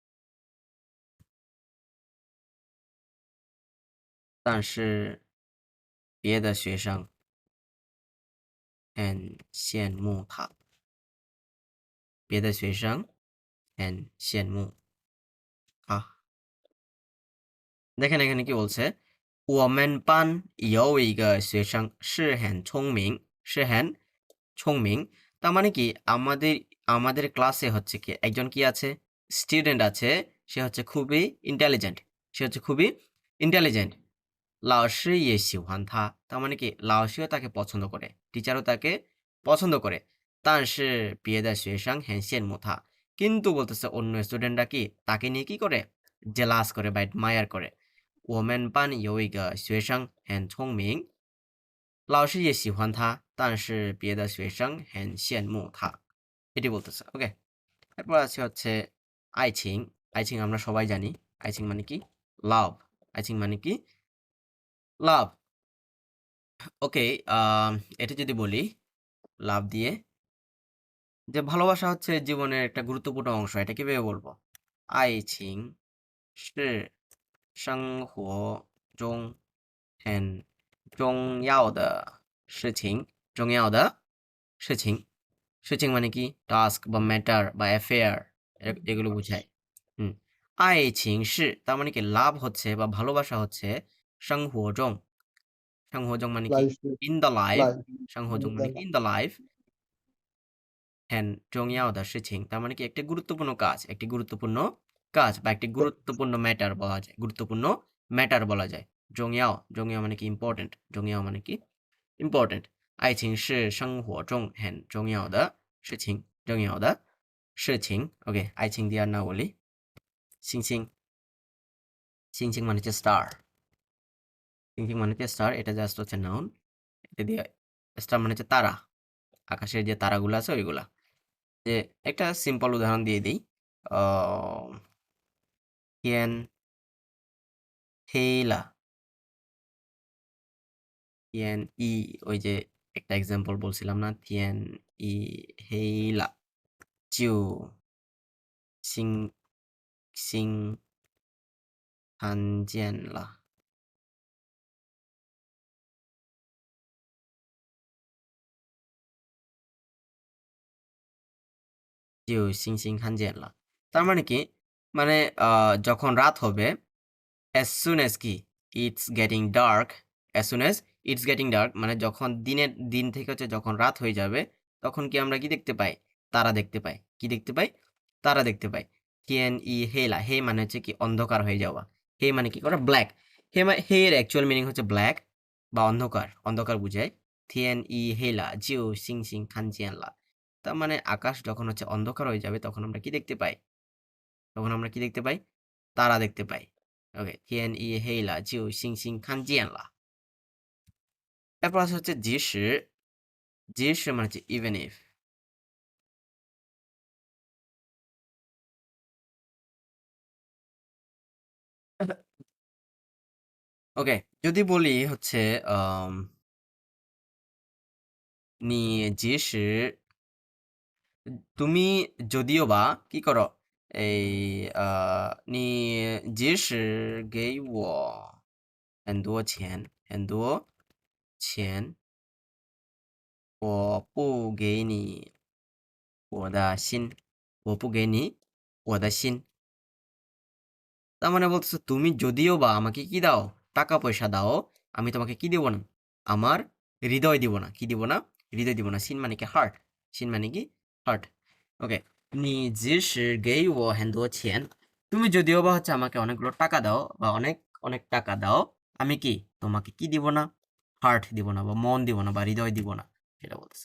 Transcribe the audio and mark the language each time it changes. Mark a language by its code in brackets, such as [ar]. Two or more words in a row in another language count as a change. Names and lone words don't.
[zh] 但是别的学生很羡慕他，别的学生很羡慕他。 [bn] দেখেন এখানে কি বলছে, [zh] 我们班有一个学生是很聪明，是很聪明， [bn] তার মানে কি আমাদের আমাদের ক্লাসে হচ্ছে কি একজন কি আছে স্টুডেন্ট আছে, সে হচ্ছে খুবই ইন্টেলিজেন্ট, সে হচ্ছে খুবই ইন্টেলিজেন্ট। [zh] 老师也喜欢他， [bn] তার মানে কি লাওশিও তাকে পছন্দ করে, টিচারও তাকে পছন্দ করে। [zh] 但是别的学生很羡慕他， [bn] কিন্তু বলতেছে অন্য স্টুডেন্টরা কি তাকে নিয়ে কি করে, জেলাস করে বা অ্যাডমায়ার করে। [zh] 我们班有一个学生很聪明，老师也喜欢他，但是别的学生很羡慕他。 [bn] এটি বলতেছে ওকে। এরপর আছে হচ্ছে আইচিং। আইচিং আমরা সবাই জানি, আইচিং মানে কি লাভ, আইচিং মানে কি লাভ। ওকে, এটা যদি বলি লাভ দিয়ে যে ভালোবাসা হচ্ছে জীবনের একটা গুরুত্বপূর্ণ অংশ, এটা কিভাবে বলবো? [zh] 爱情是生活中很重要的事情，重要的事情。 [bn] 事情 মানে কি টাস্ক বা ম্যাটার বা অ্যাফেয়ার, এগুলো বোঝায়। হুম, [zh] 爱情是 [bn] তার মানে কি লাভ হচ্ছে বা ভালোবাসা হচ্ছে [zh] 生活中, 生活中 [bn] মানে কি লাইফ [en] in the life, [bn] লাইফ [zh] 生活中 [bn] মানে কি [en] in the life, [zh] 很重要的事情 [bn] তার মানে কি একটি গুরুত্বপূর্ণ কাজ, একটি গুরুত্বপূর্ণ কাজ বা একটি গুরুত্বপূর্ণ ম্যাটার বলা যায়, গুরুত্বপূর্ণ ম্যাটার বলা যায়। জংয়াও, জংয়াও মানে কি ইম্পর্টেন্ট, জংয়াও মানে কি ইম্পর্টেন্ট। [zh] 爱情是生活中很重要的事情，重要的事情。OK， 爱情 [bn] দিয়ে আর না বলি। [zh] 星星，星星 [bn] মানে হচ্ছে স্টার, 星星 মানে হচ্ছে স্টার, এটা জাস্ট হচ্ছে নাউন। এটা দিয়ে স্টার মানে হচ্ছে তারা, আকাশের যে তারাগুলো আছে ওইগুলা। যে একটা সিম্পল উদাহরণ দিয়ে দিই, [zh] 天黑了, 天一 [bn] ওই যে একটা এক্সাম্পল বলছিলাম না, [zh] 天一黑了就星星看见了，就星星看见了। [bn] তার মানে কি, মানে যখন রাত হবে, [en] as soon as [bn] কি [en] it's getting dark, as soon as it's getting dark [bn] মানে যখন দিন থেকে হচ্ছে যখন রাত হয়ে যাবে, তখন কি আমরা কি দেখতে পাই, তারা দেখতে পাই। কি দেখতে পাই, তারা দেখতে পাই। [zh] 天一黑了, [bn] হে মানে হচ্ছে কি অন্ধকার হয়ে যাওয়া, হে মানে কি করা ব্ল্যাক, হে এর অ্যাকচুয়াল মিনিং হচ্ছে ব্ল্যাক বা অন্ধকার, অন্ধকার বুঝায়। [zh] 天一黑了就星星看见了, [bn] তার মানে আকাশ যখন হচ্ছে অন্ধকার হয়ে যাবে তখন আমরা কি দেখতে পাই, তখন আমরা কি দেখতে পাই, তারা দেখতে পাই। ওকে, [zh] 天一黑了就星星看见了。 [bn] এরপর আছে হচ্ছে [zh] 即使, 即使 [bn] মানে হচ্ছে [en] even if। [bn] ওকে, যদি বলি হচ্ছে [zh] 你即使, [bn] তুমি যদিও বা কি করো, এই [zh] নি 即使给我很多钱, 很多钱我不给你我的心, 我不给你我的心। [bn] তার মানে বলতেছে তুমি যদিও বা আমাকে কি দাও, টাকা পয়সা দাও, আমি তোমাকে কি দিব না, আমার হৃদয় দিব না। কি দিব না, হৃদয় দিব না। সিন মানে কি হার্ট, সিন মানে কি হার্ট। ওকে, [zh] 你即使给我很多钱, [bn] তুমি যদিও বা হচ্ছে আমাকে অনেকগুলো টাকা দাও বা অনেক অনেক টাকা দাও, আমি কি তোমাকে কি দিব না, হার্ট দিব না বা মন দিব না বা হৃদয় দিব না, সেটা বলতেছে।